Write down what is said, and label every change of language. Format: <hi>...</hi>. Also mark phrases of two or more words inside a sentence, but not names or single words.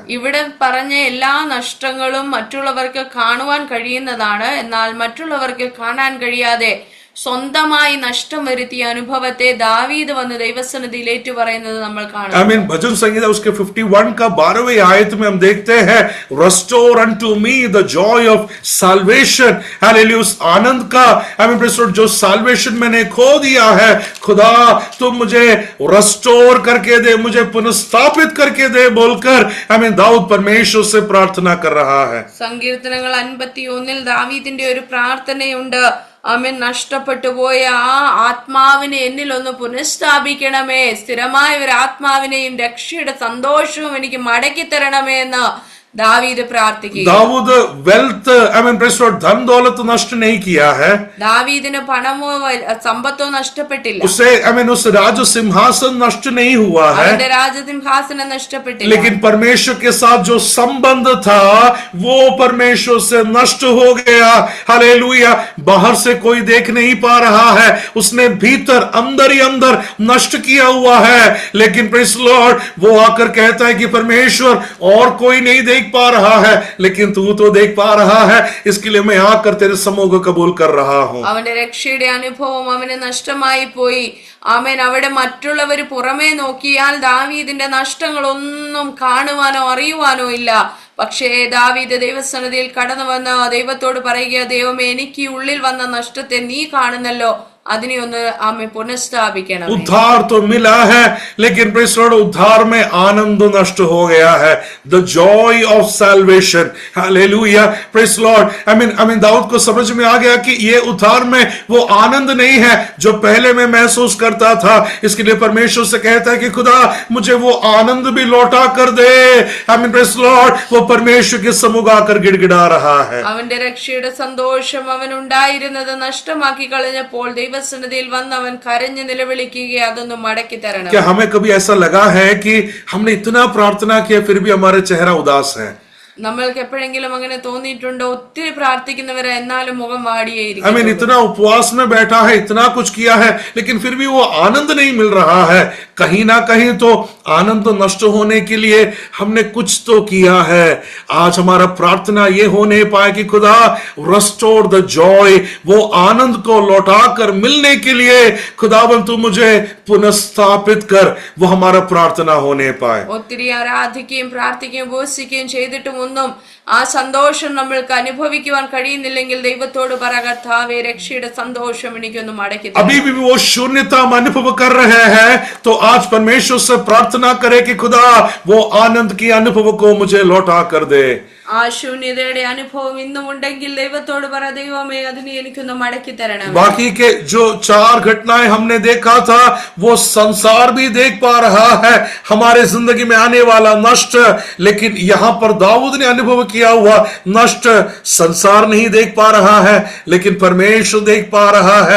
<ml>ഇവിടെ പറഞ്ഞ എല്ലാ നഷ്ടങ്ങളും മറ്റുള്ളവർക്ക് കാണുവാൻ കഴിയുന്നതാണ്. എന്നാൽ മറ്റുള്ളവർക്ക് കാണാൻ കഴിയാതെ സ്വന്തമായി നഷ്ടം വരുത്തിയ അനുഭവത്തെ ദാവീദ് വന്ന് ദൈവസന്നിധിയിൽ ഏറ്റുപറയുന്നത് നമ്മൾ കാണുന്നു.</ml> <hi>भजन संहिता उसके 51 का 12वें आयत में हम देखते हैं,</hi> <en>restore unto me the joy of salvation.</en> <hi>हालेलुया. उस आनंद का जो salvation मैंने खो दिया है, खुदा तुम मुझे restore करके दे, मुझे पुनर्स्थापित करके दे बोलकर दाऊद परमेश्वर से प्रार्थना कर रहा है.</hi> <ml>സങ്കീർത്തനങ്ങൾ 51 ദാവീദിന്റെ ഒരു പ്രാർത്ഥനയുണ്ട്. ആമേൻ. നഷ്ടപ്പെട്ടു പോയ ആ ആത്മാവിനെ എന്നിൽ ഒന്ന് പുനഃസ്ഥാപിക്കണമേ, സ്ഥിരമായ ഒരു ആത്മാവിനെയും രക്ഷയുടെ സന്തോഷവും എനിക്ക് മടക്കി തരണമേ എന്ന് दावीद प्रार्थിക്കുക.</ml> <hi>दाऊद वेल्थ धन दौलत नष्ट नहीं किया है.</hi> <ml>दावीदिന് പണമോ സമ്പത്തോ നഷ്ടപ്പെട്ടില്ല.</ml> <hi>उसे उस राज सिंहासन नष्ट नहीं हुआ है.</hi> <ml>അവന്റെ രാജസിംഹാസനം നഷ്ടപ്പെട്ടില്ല.</ml> <hi>लेकिन परमेश्वर के साथ जो संबंध था वो परमेश्वर से नष्ट हो गया. हालेलुया. बाहर से कोई देख नहीं पा रहा है, उसने भीतर अंदर ही अंदर नष्ट किया हुआ है. लेकिन</hi> <en>Praise Lord</en> <hi>वो आकर कहता है कि परमेश्वर और कोई नहीं देख पा रहा है, लेकिन तू तो देख पा रहा है, इसके लिए मैं आकर तेरे सम्मुख कबूल कर रहा हूं.</hi> <ml>അവന്റെ രക്ഷയുടെ അനുഭവം അവന് നഷ്ടമായി പോയി. ആമേൻ. അവിടെ മറ്റുള്ളവർ പുറമേ നോക്കിയാൽ ദാവീദിന്റെ നഷ്ടങ്ങളൊന്നും കാണുവാനോ അറിയുവാനോ ഇല്ല. പക്ഷേ ദാവീദ് ദൈവസന്നിധിയിൽ കടന്നു വന്ന് ദൈവത്തോട് പറയുക, ദൈവമേ എനിക്ക് ഉള്ളിൽ വന്ന നഷ്ടത്തെ നീ കാണുന്നല്ലോ, അതിനെ ഒന്ന് ആമേ പുനഃസ്ഥാപിക്കണം.</ml> <hi>उद्धार तो मिला है, लेकिन</hi> <en>Praise Lord</en> <hi>उद्धार में आनंद नष्ट हो गया है.</hi> <en>The joy of salvation. हालेलुया. Praise Lord.</en> <hi>दाऊद को समझ में आ गया कि ये उद्धार में वो आनंद नहीं है जो पहले मैं महसूस करता था. इसके लिए परमेश्वर से कहता है कि खुदा मुझे वो आनंद भी लौटा कर दे.</hi> <en>Praise Lord.</en> <hi>वो परमेश्वर के सम्मुख आकर गिड़गिड़ा रहा है.</hi> <ml>അവന്റെ രക്ഷയുടെ സന്തോഷം അവൻ ഉണ്ടായിരുന്നത് നഷ്ടമാക്കി കളഞ്ഞപ്പോൾ ദൈവസന്നിധിയിൽ വന്ന് അവൻ കരഞ്ഞു നിലവിളിക്കുക, അതൊന്ന് മടക്കി തരണം.</ml> <hi>क्या हमें कभी ऐसा लगा है कि हमने इतना प्रार्थना किया फिर भी हमारे चेहरा उदास है?</hi> <ml>നമ്മൾക്ക് എപ്പോഴെങ്കിലും അങ്ങനെ തോന്നിയിട്ടുണ്ടോ? ഒത്തിരി പ്രാർത്ഥിക്കുന്നവരെ എന്നാലും മുഖം വാടിയേയിരിക്കും.</ml> <hi>इतना उपवास में बैठा है, इतना कुछ किया है, लेकिन फिर भी वो आनंद नहीं मिल रहा है. कहीं ना कहीं तो आनंद नष्ट होने के लिए हमने कुछ तो किया है. आज हमारा प्रार्थना ये होने पाए कि खुदा</hi> <en>restore the joy,</en> <hi>वो आनंद को लौटा कर मिलने के लिए खुदावन तू मुझे पुनഃस्थापित कर, वो हमारा प्रार्थना होने पाए.</hi> <ml>ഒത്തിരി ആരാധിക്കുകയും പ്രാർത്ഥിക്കുകയും ഉപവസിക്കുകയും ചെയ്തിട്ടും ഒന്നും ആ സന്തോഷം നമ്മൾക്ക് അനുഭവിക്കുവാൻ കഴിയുന്നില്ലെങ്കിൽ ദൈവത്തോട് പറ, കർത്താവേ രക്ഷയുടെ സന്തോഷം എനിക്കൊന്ന് മടക്കി തരണം.</ml> <hi>अभी भी वो शून्यता हम अनुभव कर रहे हैं तो आज परमेश्वर से प्रार्थना करें कि खुदा वो आनंद की अनुभव को मुझे लौटा कर दे.</hi> <ml>ആ ശൂന്യതയുടെ അനുഭവം ഇന്നും ഉണ്ടെങ്കിൽ ദൈവത്തോട് പറ, ദൈവമേ അതിനെ എനിക്കൊന്ന് മടക്കി തരണം.</ml> <hi>बाकी के जो 4 घटनाएं हमने देखा था वो संसार भी देख पा रहा है हमारे जिंदगी में आने वाला नष्ट, लेकिन यहाँ पर दाऊद ने अनुभव किया हुआ नष्ट संसार नहीं देख पा रहा है, लेकिन परमेश्वर देख पा रहा है.</hi>